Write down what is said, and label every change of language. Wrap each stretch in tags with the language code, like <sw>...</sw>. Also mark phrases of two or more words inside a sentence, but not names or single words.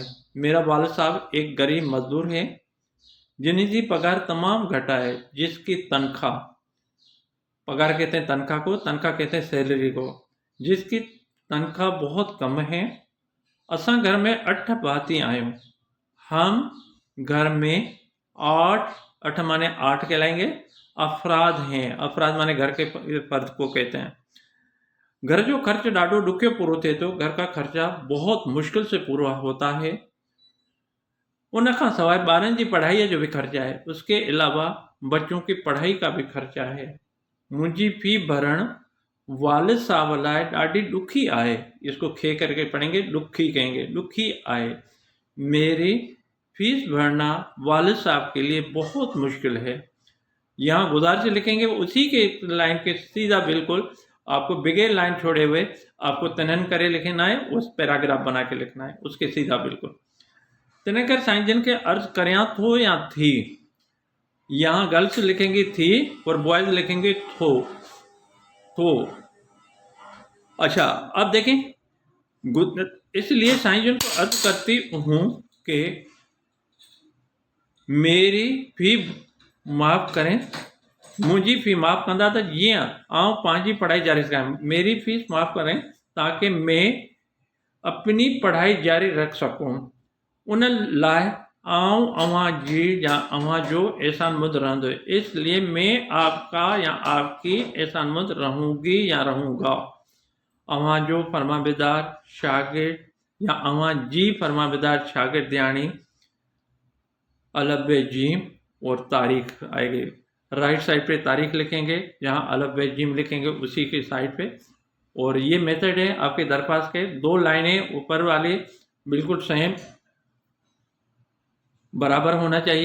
<ur>میرا والد صاحب ایک غریب مزدور ہے جن کی پگار تمام گھٹا ہے، جس کی تنخواہ، پگار کہتے ہیں تنخواہ کو، تنخواہ کہتے ہیں سیلری کو، جس کی تنخواہ بہت کم ہے.</ur> <sd>असा घर में 8 भाती आयो।</sd> <ur>ہم گھر میں 8 مانے 8 کہلائیں گے، افراد ہیں. افراد مانے گھر کے فرد کو کہتے ہیں.</ur> <sd>घर जो खर्च ॾाढो ॾुखियो पूरो थिए थो।</sd> <ur>گھر کا خرچہ بہت مشکل سے پورا ہوتا ہے.</ur> <sd>उन खां सवाइ ॿारनि जी पढ़ाईअ जो भी खर्चा है।</sd> <ur>اس کے علاوہ بچوں کی پڑھائی کا بھی خرچہ ہے.</ur> <sd>मुंहिंजी फी भरण वालिद साहब लाइ ॾाढी ॾुखी आहे।</sd> <ur>اس کو کھے کر کے پڑھیں گے، ڈکھی کہیں گے,</ur> <sd>ॾुखी आहे।</sd> <ur>میری فیس بھرنا والد صاحب کے لیے بہت مشکل ہے. یہاں گزارش لکھیں گے، اسی کے لائن کے سیدھا بالکل آپ کو بغیر لائن چھوڑے ہوئے آپ کو تنن کرے لکھنا ہے، اس پیراگراف بنا کے لکھنا ہے، اس کے سیدھا بالکل.</ur> <sd>तने कर साईं जिन के अर्ज करिया थो या थी।</sd> <ur>یہاں گرلز لکھیں گے تھی اور بوائز لکھیں گے تھو. اچھا، اب دیکھیں، اس لیے سائیں جن کو عرض کرتی ہوں کہ میری فی معاف کریں,</ur> <sd>मुझी फी माफ़ कंदा तो जीअं आउं पंहिंजी पढ़ाई जारी रखां।</sd> <ur>میری فیس معاف کریں تاکہ میں اپنی پڑھائی جاری رکھ سکوں.</ur> <sd>उन लाइ आउं अव्हां जी या अव्हां जो एहसानमंद रहंदो।</sd> <ur>اس لیے میں آپ کا یا آپ کی احسان مند رہوں گی یا رہوں گا.</ur> <sd>अव्हां जो फरमाबरदार शागिर्द या अव्हां जी फरमाबरदार शागिर्द</sd> <ur>یعنی الف بے جیم اور تاریخ آئے گی. رائٹ سائیڈ پے تاریخ لکھیں گے، جہاں الف بے جیم لکھیں گے اسی کی سائیڈ پے. اور یہ میتھڈ ہے آپ کے درخواست کے۔ 2 لائنیں اوپر والی بالکل سیم برابر ہونا چاہیے.</ur>